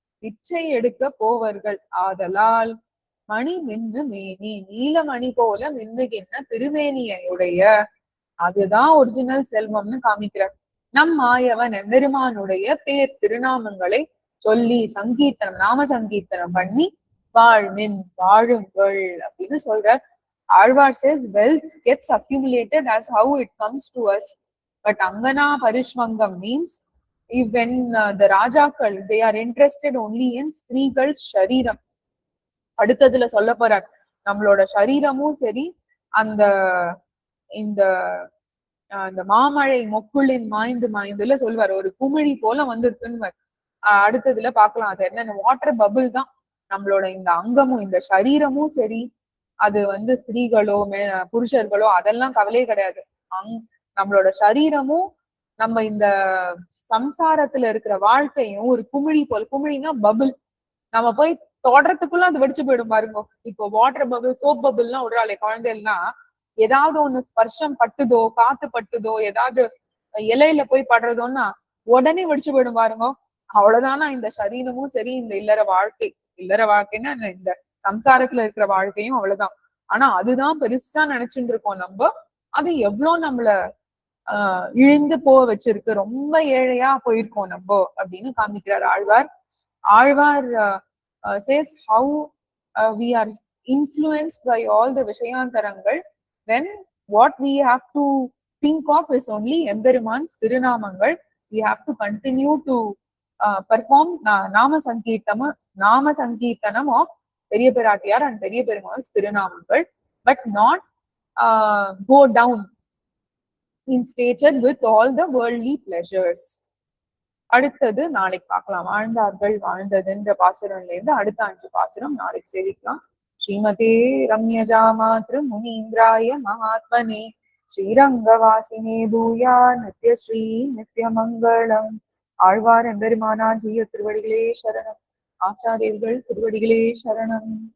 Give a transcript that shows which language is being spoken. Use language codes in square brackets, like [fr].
[ta] பிச்சை எடுக்க போவர்கள். ஆதலால் மணி மின்னு மேனி, நீலமணி போல மின்னுகின்ற திருமேனியுடைய, அதுதான் ஒரிஜினல் செல்வம்னு காமிக்கிறார். நம் மாயவன் எம்பெருமானுடைய பேர் திருநாமங்களை சொல்லி சங்கீர்த்தனம் நாம சங்கீர்த்தனம் பண்ணி வாழ்மின் வாழுங்கள் அப்படின்னு சொல்றார். [en] Alvar says wealth gets accumulated as how it comes to us, but Angana Parishvangam means if when the Rajakal they are interested only in [ta] ஸ்திரீகள் ஷரீரம். அடுத்ததுல சொல்ல போறார் நம்மளோட சரீரமும் சரி, அந்த இந்த மாமழை மொக்குளின் மாய்ந்துல சொல்வார் ஒரு குமிழி போல வந்துருக்குன்னு அடுத்ததுல பாக்கலாம். அது என்ன, வாட்டர் பபுள் தான் நம்மளோட இந்த அங்கமும் இந்த சரீரமும் சரி. அது ஸ்திரீகளோ புருஷர்களோ அதெல்லாம் கவலையே கிடையாது. நம்மளோட சரீரமும் நம்ம இந்த சம்சாரத்துல இருக்கிற வாழ்க்கையும் ஒரு குமிழி போல், குமிழினா பபுள், நம்ம போய் தொடறதுக்குள்ள அது வெடிச்சு போயிடும் பாருங்க. இப்போ வாட்டர் பபுள், சோப் பபுள் எல்லாம் விடுறாளே குழந்தைன்னா, ஏதாவது ஒண்ணு ஸ்பர்ஷம் பட்டுதோ, காத்து பட்டுதோ, ஏதாவது இலையில போய் படுறதோன்னா உடனே வெடிச்சு போயிடும் பாருங்க. அவ்வளவுதானா இந்த சரீரமும் சரி, இந்த இல்லற வாழ்க்கை. இல்லற வாழ்க்கைன்னா இந்த சம்சாரத்துல இருக்கிற வாழ்க்கையும் அவ்வளவுதான். ஆனா அதுதான் பெருசா நினைச்சுட்டு இருக்கோம் நம்ம. அது எவ்வளவு நம்மள இழிந்து போக வச்சிருக்கு, ரொம்ப ஏழையா போயிருக்கோம் நம்ம அப்படின்னு காமிக்கிறார் Alvar. [en] Azhwar says how we are influenced by all the விஷயாந்தரங்கள், when what we have to think of is only [ta] எம்பெருமான்ஸ் திருநாமங்கள். [en] we have to continue to perform nama sankirtanam of Periya Pirattiyar and [ta] பெரிய பெருமாள்ஸ் திருநாமங்கள், [en] but not go down in stature with all the worldly pleasures. [ta] அடுத்தது நாளைக்கு பார்க்கலாம். வாழ்ந்தார்கள் வாழ்ந்ததுன்ற பாசுரம்ல இருந்து அடுத்த 5 பாசுரம் நாளைக்கு சேவிக்கலாம். [sa] ஸ்ரீமதே ரம்யஜா மாத்ரு முனீந்திராய மகாத்மனே ஸ்ரீரங்கவாசினே பூயா நித்யஸ்ரீ நித்யமங்கலம். [ta] ஆழ்வார் எம்பெருமானார் ஜீய திருவடிகளே சரணம். ஆச்சாரியர்கள் திருவடிகளே சரணம்.